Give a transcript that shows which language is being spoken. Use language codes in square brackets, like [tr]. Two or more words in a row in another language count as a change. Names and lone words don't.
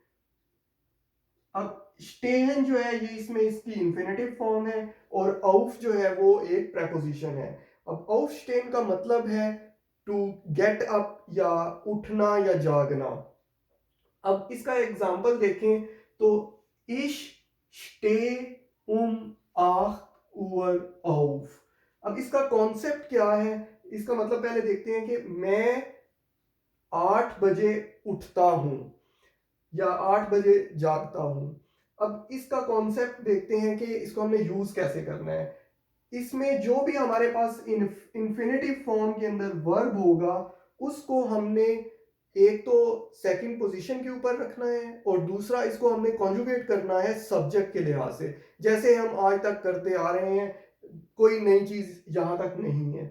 [hi] अब स्टेहन जो है ये इसमें इसकी [en] infinitive form [hi] है और auf जो है वो एक preposition है। अब aufstehen का मतलब है [en] to get up [hi] या उठना या जागना। अब इसका एग्जांपल देखें तो [de] ich stehe um 8 Uhr auf। [hi] अब इसका कॉन्सेप्ट क्या है, इसका मतलब पहले देखते हैं कि मैं 8 बजे उठता हूं या 8 बजे जागता हूं। अब इसका कॉन्सेप्ट देखते हैं कि इसको हमने यूज कैसे करना है। इसमें जो भी हमारे पास [en] infinitive form [hi] के अंदर वर्ब होगा उसको हमने एक तो [en] second position [hi] के ऊपर रखना है और दूसरा इसको हमने कॉन्जुगेट करना है सब्जेक्ट के लिहाज से, जैसे हम आज तक करते आ रहे हैं, कोई नई चीज यहां तक नहीं है।